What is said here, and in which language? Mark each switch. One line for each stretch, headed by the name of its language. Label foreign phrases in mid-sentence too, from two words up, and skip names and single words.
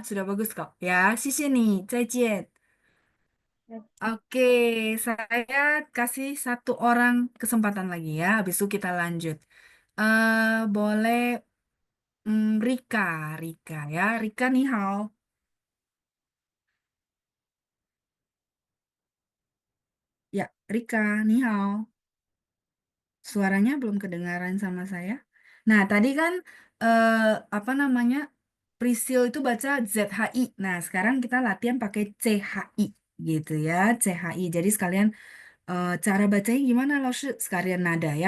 Indonesian: Sudah bagus kok. Ya, sisi nih,
Chinese: 再见. 这
Indonesian: Oke, saya kasih satu orang kesempatan lagi ya. Habis itu kita lanjut. Boleh Rika, Rika ya.
Chinese: Rika 你好.
Indonesian: Ya, Rika,
Chinese: 你好.
Indonesian: Suaranya belum kedengaran sama saya. Nah, tadi kan eh, apa namanya? Prisil itu baca ZHI. Nah, sekarang kita latihan pakai CHI gitu ya, CHI. Jadi sekalian cara bacanya gimana loh, sekalian nada ya.